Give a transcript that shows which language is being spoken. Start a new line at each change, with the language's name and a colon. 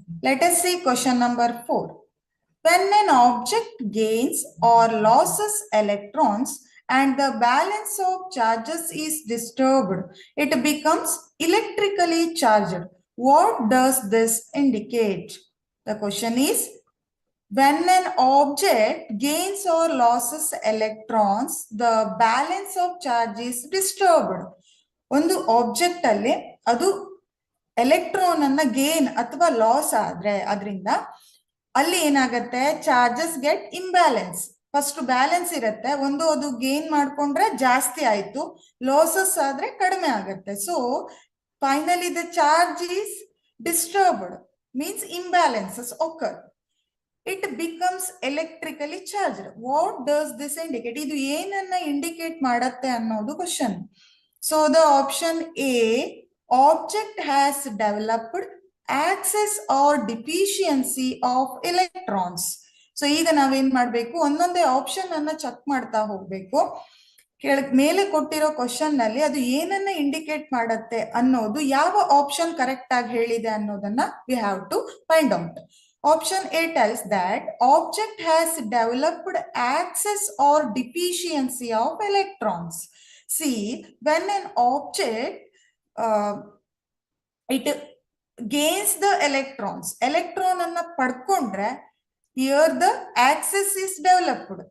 English: Let us see question number 4. When an object gains or loses electrons and the balance of charges is disturbed, it becomes electrically charged. What does this indicate? The question is, when an object gains or loses electrons, the balance of charge is disturbed.
Kannada: ಒಂದು object ಅಲ್ಲಿ ಅದು electron ಅನ್ನ gain ಅಥವಾ loss ಆದ್ರೆ ಅದರಿಂದ ಅಲ್ಲಿ ಏನಾಗತ್ತೆ,
English: Charges get imbalance.
Kannada: First balance ಇರುತ್ತೆ, ಒಂದು ಅದು ಗೇನ್ ಮಾಡ್ಕೊಂಡ್ರೆ ಜಾಸ್ತಿ ಆಯ್ತು, ಲಾಸಸ್ ಆದ್ರೆ ಕಡಿಮೆ ಆಗತ್ತೆ.
English: So finally the charge is disturbed, means imbalances occur. It becomes electrically charged. What does this indicate?
Kannada: ಇದು ಏನನ್ನ ಇಂಡಿಕೇಟ್ ಮಾಡತ್ತೆ ಅನ್ನೋದು question.
English: So the option A, object has developed excess or deficiency of electrons.
Kannada: So ಈಗ ನಾವೇನ್ ಮಾಡ್ಬೇಕು, ಒಂದೊಂದೇ option ಅನ್ನ check ಮಾಡ್ತಾ ಹೋಗ್ಬೇಕು. ಮೇಲೆ ಕೊಟ್ಟಿರೋ ಕ್ವಶನ್ ನಲ್ಲಿ ಅದು ಏನನ್ನ ಇಂಡಿಕೇಟ್ ಮಾಡತ್ತೆ ಅನ್ನೋದು, ಯಾವ ಆಪ್ಷನ್ ಕರೆಕ್ಟ್ ಆಗಿ ಹೇಳಿದೆ ಅನ್ನೋದನ್ನ
English: we have to find out. Option A tells that object has developed excess or deficiency of electrons. See, when an object it gains the electrons,
Kannada: electron anna padkondre,
English: here the excess is developed.